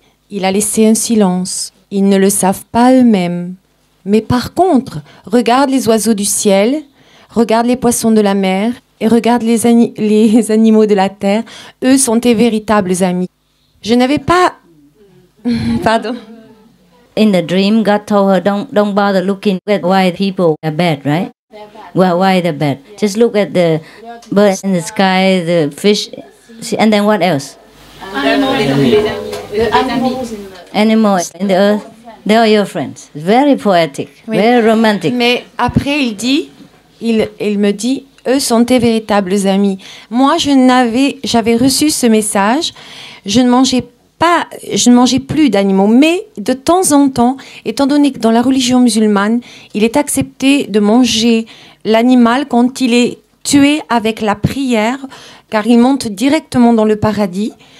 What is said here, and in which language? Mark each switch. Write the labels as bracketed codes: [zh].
[fr] Il a laissé un silence. Ils ne le savent pas eux-mêmes. Mais par contre, regarde les oiseaux du ciel, regarde les poissons de la mer et regarde les animaux de la terre. Eux sont tes véritables amis. Je n'avais pas... Pardon. [en] In the dream, God told her, don't bother looking at why people are bad, right? Well, why they're bad? Just look at the birds in the sky, the fish, and then what else? Animals in the earth, they are your friends. Very poetic, oui. Very romantic. [fr] Mais après, il me dit, eux sont tes véritables amis. Moi, j'avais reçu ce message. Je ne mangeais plus d'animaux, mais de temps en temps, étant donné que dans la religion musulmane, il est accepté de manger l'animal quand il est tué avec la prière, car il monte directement dans le paradis.